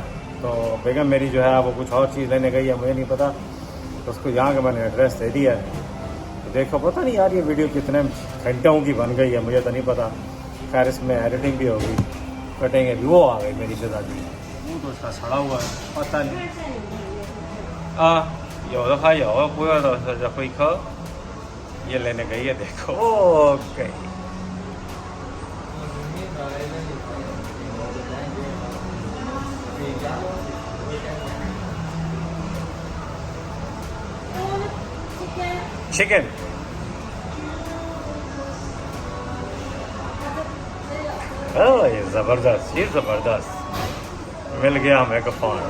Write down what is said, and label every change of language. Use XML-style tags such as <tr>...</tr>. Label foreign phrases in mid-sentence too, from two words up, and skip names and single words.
<ur>تو بیگم میری جو ہے وہ کچھ اور چیز لینے گئی ہے، مجھے نہیں پتا، تو اس کو یہاں کا میں نے ایڈریس دے دیا ہے. تو دیکھو، پتا نہیں یار یہ ویڈیو کتنے گھنٹوں کی بن گئی ہے، مجھے تو نہیں پتا. خیر اس میں ایڈیٹنگ بھی ہوگی، کٹیں گے بھی. وہ آ گئی میری شہزادی، وہ تو اس کا سڑا ہوا ہے، پتا نہیں.</ur> <zh>有的还有，不要的是会客，</zh> <ur>یہ لینے گئی ہے دیکھو.</ur> <en>okay chicken,</en> <ur>یہ زبردست، یہ زبردست مل گیا ہمیں کوپن.</ur>